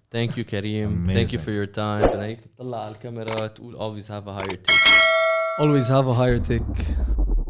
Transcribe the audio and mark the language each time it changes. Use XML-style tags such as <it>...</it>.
<en>Thank you, Karim. Amazing. Thank you for your time.</en> <ar>بدنا هيك تطلع على الكاميرا تقول</ar> <en>always have a higher take. Always have a higher take.</en>